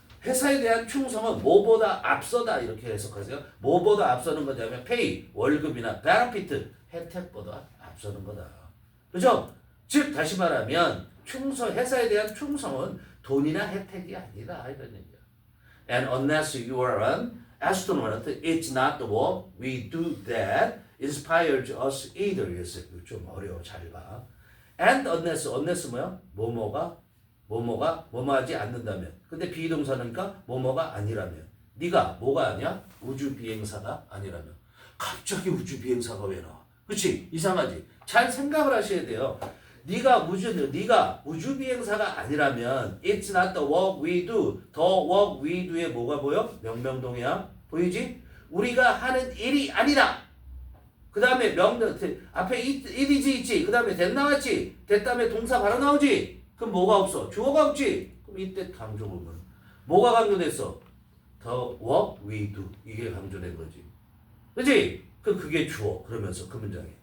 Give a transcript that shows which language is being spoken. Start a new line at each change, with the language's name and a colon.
Korean: 회사에 대한 충성은 뭐보다 앞서다 이렇게 해석하세요. 뭐보다 앞서는 거냐면 pay, 월급이나 benefit, 혜택보다 앞서는 거다. 그죠? 즉 다시 말하면 회사에 대한 충성은 돈이나 혜택이 아니다 이런 얘기야.
English: And unless you are an astronaut, it's not the work we do that inspires us either.
Korean: 좀 어려워. 잘 봐.
English: And unless
Korean: 뭐야? 뭐뭐 하지 않는다면. 근데 비동사니까 뭐뭐가 아니라면. 네가 뭐가 아니야? 우주 비행사가 아니라면. 갑자기 우주 비행사가 왜 나와? 그렇지? 이상하지? 잘 생각을 하셔야 돼요. 네가 우주 비행사가 아니라면
English: it's not the work we do. the work we do
Korean: 에 뭐가 보여? 명명동이야. 보이지? 우리가 하는 일이 아니다. 그 다음에 앞에
English: it is
Korean: 있지. 그 다음에 that 나왔지. that 다음에 동사 바로 나오지. 그럼 뭐가 없어? 주어가 없지. 그럼 이때 강조 부분. 뭐가 강조됐어?
English: the work we do.
Korean: 이게 강조된 거지. 그치? 그게 주어. 그러면서 그 문장에.